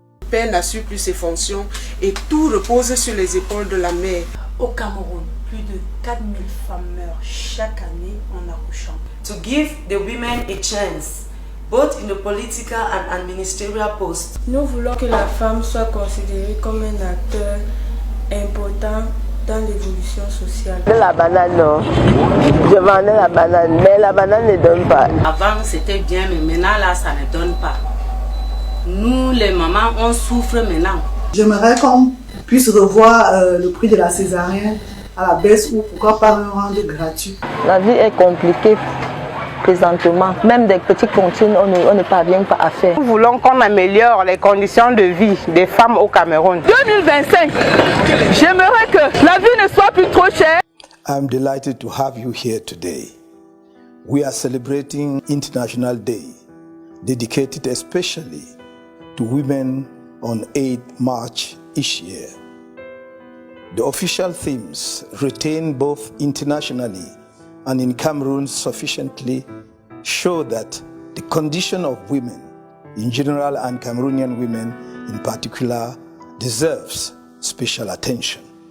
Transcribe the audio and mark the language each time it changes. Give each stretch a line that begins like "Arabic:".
French: père n'assure plus ses fonctions et tout repose sur les épaules de la mère. Au Cameroun, plus de 4000 femmes meurent chaque année en accouchant.
English: To give the women a chance, both in the political and administrative posts.
French: Nous voulons que la femme soit considérée comme un acteur important dans l'évolution sociale. La banane, non. Je vendais la banane, mais la banane ne donne pas. Avant c'était bien, mais maintenant là ça ne donne pas. Nous les mamans, on souffre maintenant. J'aimerais qu'on puisse revoir le prix de la césarienne à la baisse ou pourquoi pas un rendre gratuit. La vie est compliquée présentement. Même des petites comptines, on ne parvient pas à faire. Nous voulons qu'on améliore les conditions de vie des femmes au Cameroun. 2025, j'aimerais que la vie ne soit plus trop chère.
English: I'm delighted to have you here today. We are celebrating International Day, dedicated especially to women on 8 March each year. The official themes retained both internationally and in Cameroon sufficiently show that the condition of women in general and Cameroonian women in particular deserves special attention.